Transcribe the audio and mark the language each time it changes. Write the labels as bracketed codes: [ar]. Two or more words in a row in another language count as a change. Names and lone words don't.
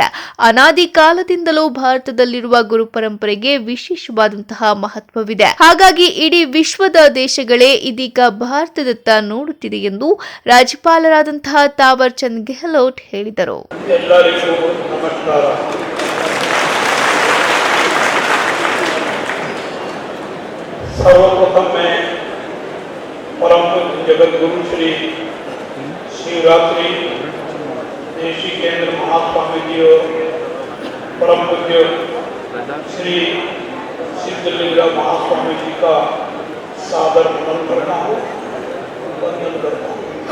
[kn] ಅನಾದಿ ಕಾಲದಿಂದಲೂ ಭಾರತದಲ್ಲಿರುವ ಗುರು ಪರಂಪರೆಗೆ ವಿಶೇಷವಾದಂತಹ ಮಹತ್ವವಿದೆ. ಹಾಗಾಗಿ ಇಡೀ ವಿಶ್ವದ ದೇಶಗಳೇ ಇದೀಗ ಭಾರತದತ್ತ ನೋಡುತ್ತಿದೆ ಎಂದು ರಾಜ್ಯಪಾಲರಾದಂತಹ ತಾವರ್ ಚಂದ್ ಗೆಹ್ಲೋಟ್ ಹೇಳಿದರು. ಎಲ್ಲರಿಗೂ ನಮಸ್ಕಾರ. [hi] सर्वप्रथम मैं परम पूज्य जगत गुरु श्री शिवरात्रि देशिकेंद्र महास्वामी जी और परम पूज्य श्री सिद्धलिंग महास्वामी जी का सादर नमन करता हूँ, वंदन करता हूँ।